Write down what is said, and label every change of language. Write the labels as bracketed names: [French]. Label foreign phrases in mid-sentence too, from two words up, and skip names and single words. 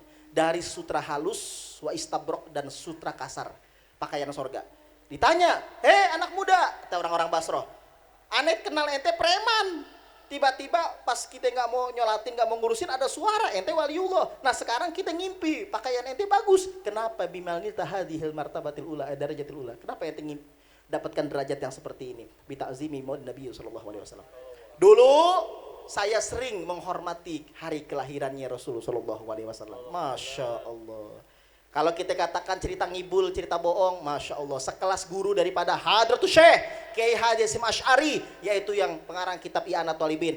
[Indonesian] Dari sutra halus [Arabic] وإستبرق [Indonesian] dan sutra kasar, pakaian sorga. Ditanya, anak muda, kata orang-orang Basrah, aneh kenal ente preman. Tiba-tiba pas kita nggak mau nyolatin, nggak mau ngurusin, ada suara ente waliullah. Nah sekarang kita ngimpi pakaian ente bagus. [Arabic] Kenapa بما نلت هذه المرتبة الأولى، الدرجة الأولى? [Indonesian] Kenapa ente dapatkan derajat yang seperti ini? [Arabic] بتعظيمي مولد النبي صلى الله عليه وسلم. [Indonesian] Dulu saya sering menghormati hari kelahirannya Rasulullah [Arabic] صلى الله عليه وسلم. ما شاء الله. [Indonesian] Kalau kita katakan cerita ngibul, cerita bohong, [Arabic] ما شاء الله, [Indonesian] sekelas guru daripada Hadratus Syekh Kiai Haji Hasyim Asy'ari, yaitu yang pengarang kitab I'anatut Thalibin.